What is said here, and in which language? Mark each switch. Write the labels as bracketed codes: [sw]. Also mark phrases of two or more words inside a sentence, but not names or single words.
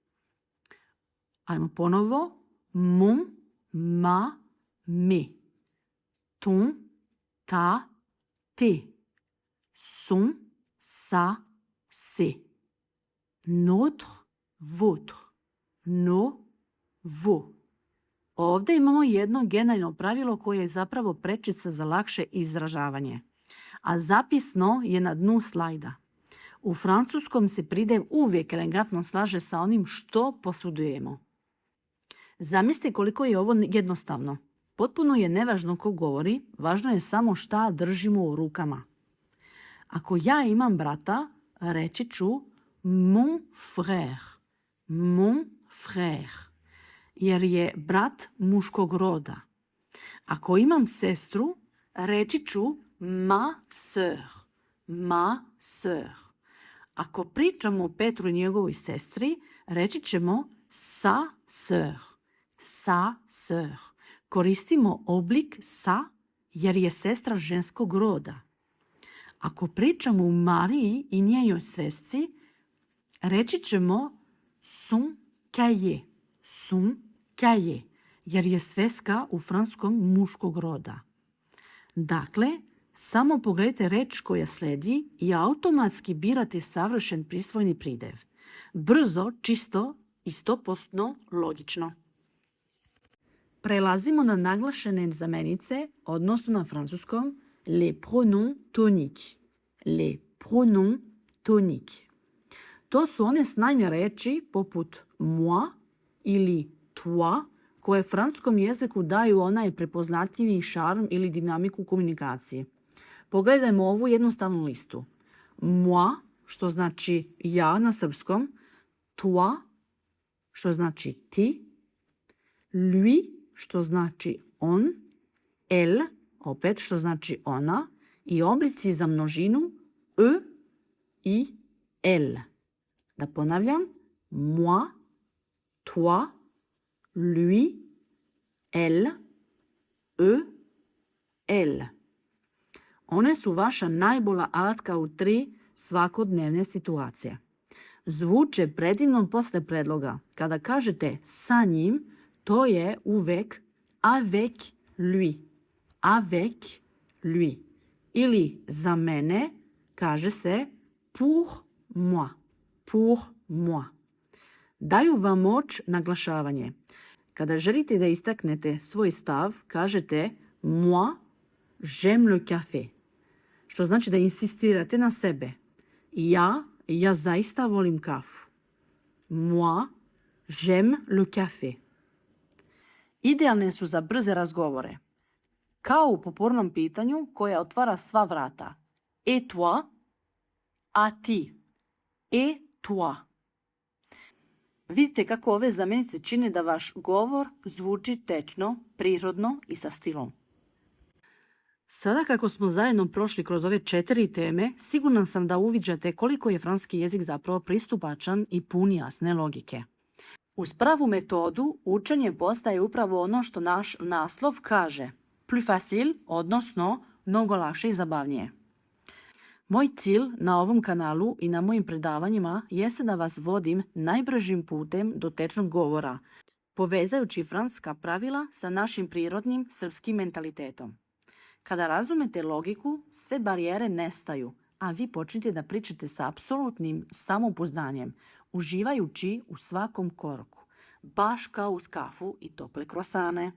[sr] Ajmo ponovo. [fr] Mon, ma, me. Ton, ta, te. Son, sa, se. Notre, votre. No, vo. [sr] Ovdje imamo jedno generalno pravilo koje je zapravo prečica za lakše izražavanje, a zapisno je na dnu slajda. U francuskom se pridjev uvijek elegantno slaže sa onim što posudujemo. Zamislite koliko je ovo jednostavno. Potpuno je nevažno ko govori, važno je samo šta držimo u rukama. Ako ja imam brata, reći ću [fr] mon frère. Mon frère. [sr] Jer je brat muškog roda. Ako imam sestru, reći ću [fr] ma sœur. Ma sœur. [sr] Ako pričamo o Petru i njegovoj sestri, reći ćemo [fr] sa sœur. Sa sœur. [sr] Koristimo oblik sa jer je sestra ženskog roda. Ako pričamo o Mariji i njenoj svesci, reći ćemo [fr] son cahier. Son cahier, [sr] jer je sveska u francuskom muškog roda. Dakle, samo pogledajte reč koja slijedi i automatski birate savršen prisvojni pridjev. Brzo, čisto i 100% logično. Prelazimo na naglašene zamenice, odnosno na francuskom [fr] les pronoms toniques. Les pronoms toniques. [sr] To su one snajne reči poput moi ili toi, koje francuskom jeziku daju onaj prepoznatljivi šarm ili dinamiku komunikacije. Pogledajmo ovu jednostavnu listu. Moi, što znači ja na srpskom, toi, što znači ti, lui, što znači on, elle, opet što znači ona, i oblici za množinu e i elle. Da ponavljam, [fr] moi, toi, lui, elle, eux, elle. [sr] One su vaša najbolja alatka u 3 svakodnevne situacije. Zvuče predivno posle predloga. Kada kažete sa njim, to je uvek [fr] avec lui. Avec lui. [sr] Ili za mene kaže se [fr] pour moi. Pour moi. [sr] Daju vam moć naglašavanje. Kada želite da istaknete svoj stav, kažete [fr] moi, j'aime le café. [sr] Što znači da insistirate na sebe. Ja zaista volim kafu. [fr] Moi, j'aime le café. [sr] Idealne su za brze razgovore. Kao u popornom pitanju koje otvara sva vrata. [fr] Et toi, [sr] a ti. [fr] Et toi. [sr] Vidite kako ove zamjenice čine da vaš govor zvuči tečno, prirodno i sa stilom. Sada kako smo zajedno prošli kroz ove 4 teme, siguran sam da uviđate koliko je francuski jezik zapravo pristupačan i pun jasne logike. Uz pravu metodu učenje postaje upravo ono što naš naslov kaže. [fr] Plus facile, [sr] odnosno mnogo lakše i zabavnije. Moj cilj na ovom kanalu i na mojim predavanjima jeste da vas vodim najbržim putem do tečnog govora, povezajući francuska pravila sa našim prirodnim srpskim mentalitetom. Kada razumete logiku, sve barijere nestaju, a vi počnete da pričate sa apsolutnim samopouzdanjem, uživajući u svakom koraku, baš kao uz kafu i tople krosane.